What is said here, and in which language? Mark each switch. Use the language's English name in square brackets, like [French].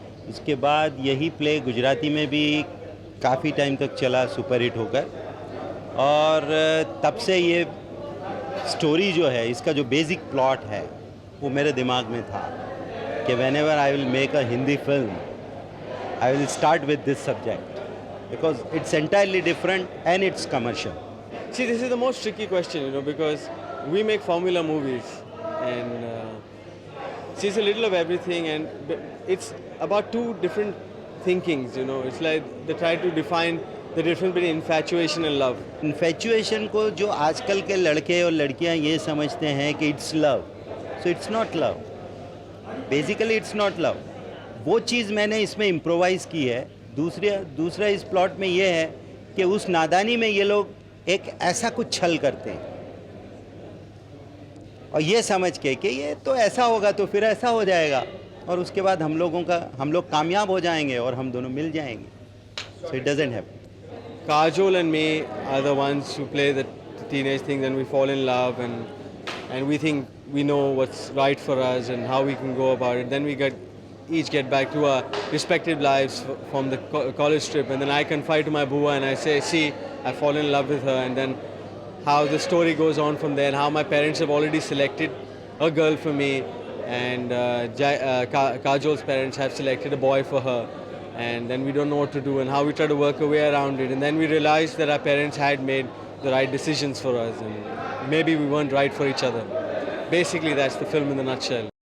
[Hindi] इसके बाद यही प्ले गुजराती में भी काफ़ी टाइम तक चला सुपर हिट होकर, और तब से ये स्टोरी जो है, इसका जो बेसिक प्लॉट है वो मेरे दिमाग में था कि [English] whenever I will make a Hindi film, I will start with this subject because it's entirely different and it's commercial. See, this is the most tricky question, because we make formula movies and see, it's a little of everything, and it's about two different thinkings, It's like they try to define the difference between infatuation and love. [Hindi] Infatuation को जो आजकल के लड़के और लड़कियां ये समझते हैं कि [English] it's love, so it's not love. Basically it's not love. [Hindi] वो चीज़ मैंने इसमें इम्प्रोवाइज़ की है. दूसरा इस प्लॉट में ये है कि उस नादानी में ये लोग एक ऐसा कुछ छल करते हैं और ये समझ के कि ये तो ऐसा होगा तो फिर ऐसा हो जाएगा और उसके बाद हम लोग कामयाब हो जाएंगे और हम दोनों मिल जाएंगे. [English] So it doesn't happen. Kajol and me are the ones who play the teenage things, and we fall in love, and we think we know what's right for us and how we can go about it. Then we each get back to our respective lives from the college trip, and then I confide to my bua and I say, see, I fall in love with her, and then how the story goes on from there, and how my parents have already selected a girl for me, and Kajol's parents have selected a boy for her, and then we don't know what to do and how we try to work our way around it, and then we realized that our parents had made the right decisions for us, and maybe we weren't right for each other. Basically, that's the film in a nutshell.